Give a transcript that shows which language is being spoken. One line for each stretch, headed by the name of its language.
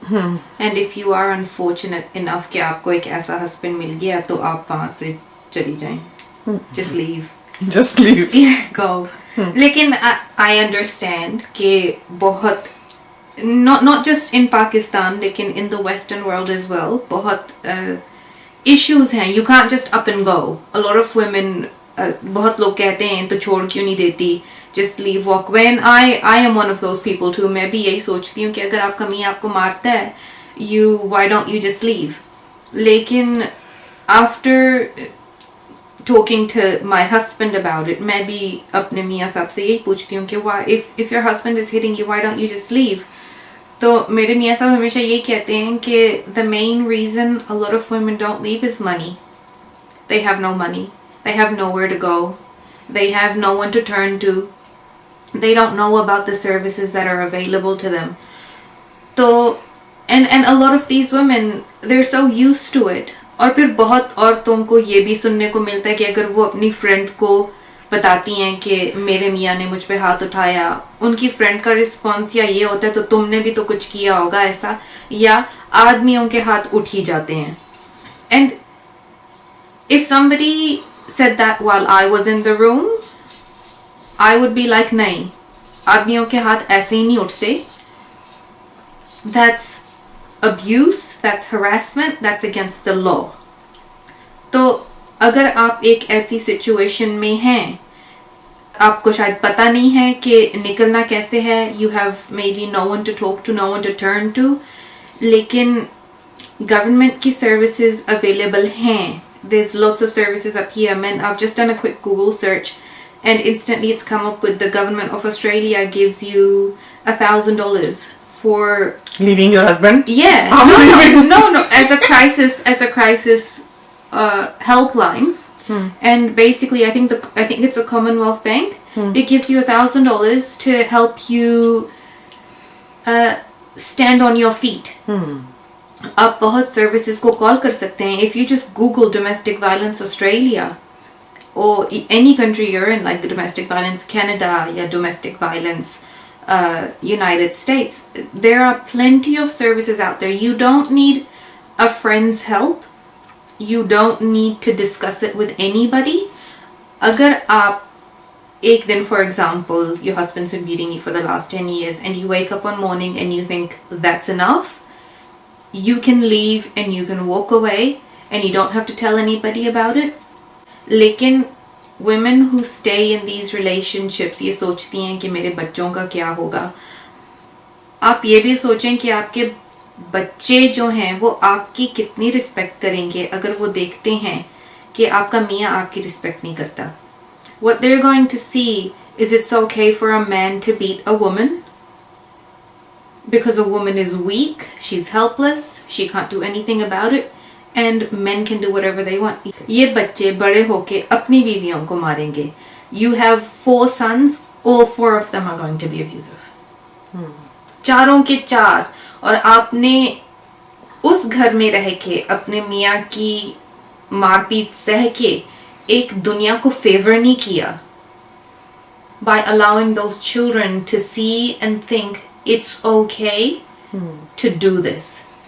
English: And if you are unfortunate enough
Hindi: कि आपको एक ऐसा husband मिल गया तो आप वहाँ से चली जाएं.
English: Just leave. Just leave. Yeah, go.
Hindi: लेकिन
English: I understand
Hindi: कि बहुत
English: not just in Pakistan लेकिन in the Western world as well बहुत issues हैं. You can't just up and go. A lot of women
Hindi: बहुत लोग कहते हैं तो छोड़ क्यों नहीं देती,
English: just leave, walk. When I am one of those people too.
Hindi: मैं भी यही सोचती हूँ कि अगर आपका मियाँ आपको मारता है,
English: why don't you just leave?
Hindi: लेकिन
English: after talking to my husband about it,
Hindi: मैं भी अपने मियाँ साहब से यही पूछती हूँ कि
English: why, if your husband is hitting you, why don't you just leave?
Hindi: तो मेरे मियाँ साहब हमेशा यही कहते हैं कि
English: the main reason a lot of women don't leave is money. They have no money. They have nowhere to go. They have no one to turn to. They don't know about the services that are available to them. So, and a lot of these women, they're so used to it.
Hindi: और फिर बहुत औरतों को ये भी सुनने को मिलता है कि अगर वो अपनी फ्रेंड को बताती हैं कि मेरे मियाँ ने मुझ पे हाथ उठाया, उनकी फ्रेंड का रिस्पॉन्स या ये होता है तो तुमने भी तो कुछ किया होगा ऐसा, या आदमियों के हाथ उठ ही जाते हैं.
English: And if somebody said that while I was in the room, I would be like,
Hindi: नहीं, आदमियों के हाथ ऐसे ही नहीं उठते.
English: That's abuse, that's harassment, that's against the law.
Hindi: तो अगर आप एक ऐसी सिचुएशन में हैं, आपको शायद पता नहीं है कि निकलना कैसे है,
English: you have maybe no one to talk to, no one to turn to,
Hindi: लेकिन government की services available हैं.
English: There's lots of services up here. I've just done a quick Google search and instantly it's come up with the government of Australia gives you $1,000 for leaving your husband. Yeah. No. As a crisis helpline. And basically I think it's a Commonwealth Bank. It gives you $1,000 to help you stand on your feet.
Hindi: आप बहुत services को call कर सकते हैं.
English: If you just Google domestic violence Australia or any country you're in, like domestic violence Canada
Hindi: या
English: domestic violence United States, there are plenty of services out there. You don't need a friend's help. You don't need to discuss it with anybody.
Hindi: अगर आप एक दिन,
English: for example, your husband's been beating you for the last 10 years and you wake up one morning and you think that's enough, you can leave and you can walk away and you don't have to tell anybody about it.
Hindi: लेकिन
English: women who stay in these relationships
Hindi: ये सोचती हैं कि मेरे बच्चों का क्या होगा. आप ये भी सोचें कि आपके बच्चे जो हैं वो आपकी कितनी रिस्पेक्ट करेंगे अगर वो देखते हैं कि आपका मियाँ आपकी रिस्पेक्ट नहीं करता.
English: What they're going to see is it's okay for a man to beat a woman because a woman is weak, she's helpless, she can't do anything about it, and men can do whatever they want.
Hindi: ये बच्चे बड़े होके अपनी बीवियों को मारेंगे.
English: You have 4 sons, all 4 of them are going to be abusive.
Hindi: चारों के चार. और आपने उस घर में रह के अपने मियाँ की मारपीट सह के एक दुनिया को फेवर नहीं किया.
English: By allowing those children to see and think it's okay to do this.